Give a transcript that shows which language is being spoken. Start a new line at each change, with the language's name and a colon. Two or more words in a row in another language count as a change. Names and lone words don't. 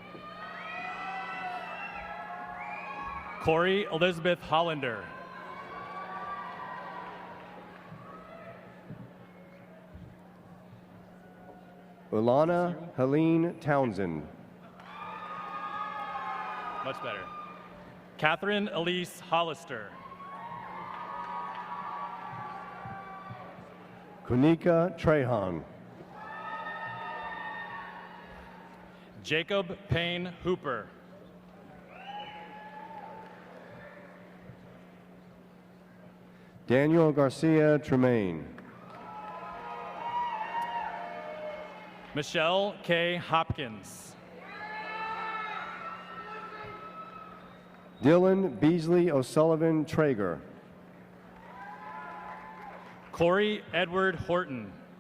English: Corey Elizabeth Hollander. Ulana Helene Townsend. Much better. Catherine Elise Hollister. Kunika Trehan. Jacob Payne Hooper. Daniel Garcia Tremaine. Michelle K. Hopkins. Dylan Beasley O'Sullivan Traeger. Corey Edward Horton.